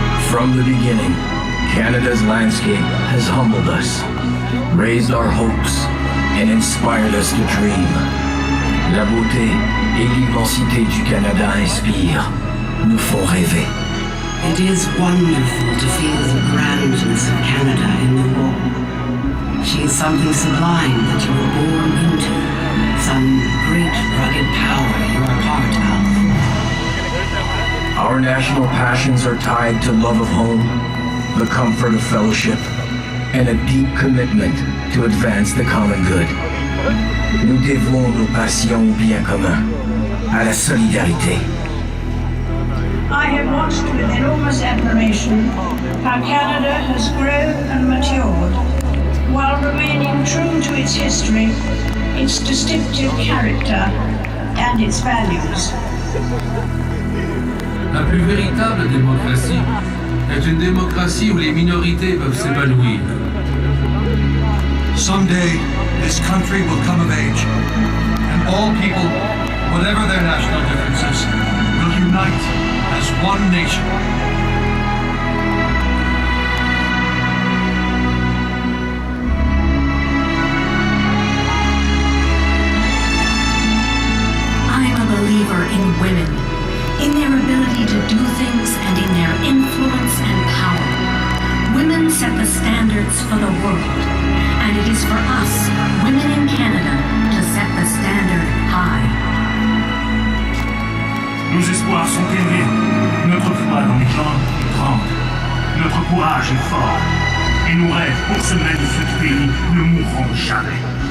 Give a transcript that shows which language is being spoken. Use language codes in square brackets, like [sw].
[en] From the beginning, Canada's landscape has humbled us, raised our hopes, and inspired us to dream. [fr] La beauté et l'immensité du Canada inspirent, nous font rêver. [en] It is wonderful to feel the grandness of Canada in the wall. She is something sublime that you were born into, some great rugged power you are part of. Our national passions are tied to love of home, the comfort of fellowship, and a deep commitment to advance the common good. [fr] Nous dévouons nos passions au bien commun, à la solidarité. [en] I have watched with enormous admiration how Canada has grown and matured, while remaining true to its history, its distinctive character, and its values. [fr] La plus véritable démocratie est une démocratie où les minorités peuvent s'épanouir. [en] Someday, this country will come of age, and all people, whatever their national differences, will unite as one nation. I'm a believer in women, in their ability to do things and in their influence and power. Women set the standards for the world, and it is for us, women in Canada, to set the standard high. [fr] Nos espoirs sont élevés, notre foi dans les gens est grande, notre courage est fort, et nos rêves pour ce magnifique pays ne mourront jamais.